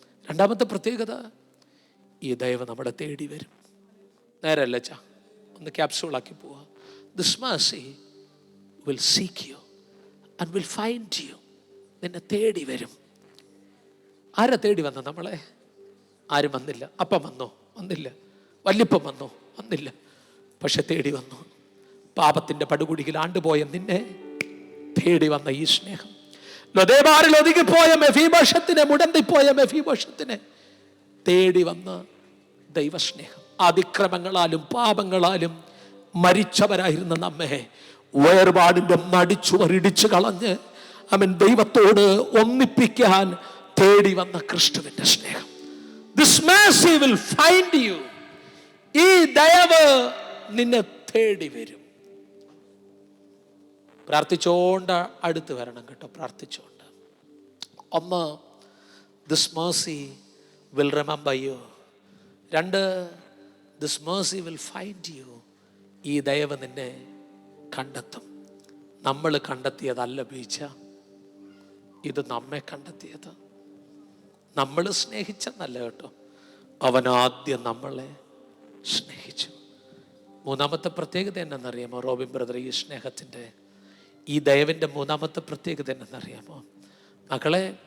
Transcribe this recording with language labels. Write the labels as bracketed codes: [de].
[ml] രണ്ടാമത്തെ പ്രത്യേകത, ഈ ദയവ് നമ്മളെ തേടി വരും. നേരല്ല അച്ഛാ, ഒന്ന് ക്യാപ്സൂളാക്കി പോവാ. [en] This mercy will seek you and will find you. [ml] നിന്നെ തേടി വരും. ആരാ തേടി വന്ന നമ്മളെ? ആരും വന്നില്ല. അപ്പം വന്നോ? വന്നില്ല. വല്യപ്പം വന്നോ? വന്നില്ല. പക്ഷെ തേടി വന്നു. പാപത്തിന്റെ പടുകുടിയിൽ ആണ്ടുപോയ നിന്നെ തേടി വന്ന ഈ സ്നേഹം. ലൊദേബാറിൽ ഒതുങ്ങിപ്പോയ മെഫീബോശത്തിനെ, മുടന്തിപ്പോയ മെഫീബോശത്തിനെ തേടി വന്ന ദൈവസ്നേഹം. അതിക്രമങ്ങളാലും പാപങ്ങളാലും മരിച്ചവരായിരുന്ന നമ്മെ വേർപാടിന്റെ നടിച്ചുവർ ഇടിച്ചു കളഞ്ഞ് അവൻ ദൈവത്തോട് ഒന്നിപ്പിക്കാൻ തേടി വന്ന ക്രിസ്തുവിന്റെ സ്നേഹം. [en] This mercy will find you. [ml] ഈ ദയവ് നിന്നെ തേടി വരും. പ്രാർത്ഥിച്ചോണ്ട് അടുത്ത് വരണം കേട്ടോ, പ്രാർത്ഥിച്ചോണ്ട്. ഒന്ന്, [en] This mercy will remember you. [ml] രണ്ട്, [en] This mercy will find you. [ml] ഈ ദയവ് നിന്നെ കണ്ടെത്തും. നമ്മൾ കണ്ടെത്തിയതല്ല ബീച്ച, ഇത് നമ്മെ കണ്ടെത്തിയത്. നമ്മൾ സ്നേഹിച്ചെന്നല്ല കേട്ടോ, അവനാദ്യം നമ്മളെ സ്നേഹിച്ചു. മൂന്നാമത്തെ പ്രത്യേകത എന്നറിയാമോ റോബിൻ ബ്രദർ? ഈ സ്നേഹത്തിൻ്റെ, ഈ ദയവിൻ്റെ മൂന്നാമത്തെ പ്രത്യേകത എന്നറിയാമോ മക്കളെ?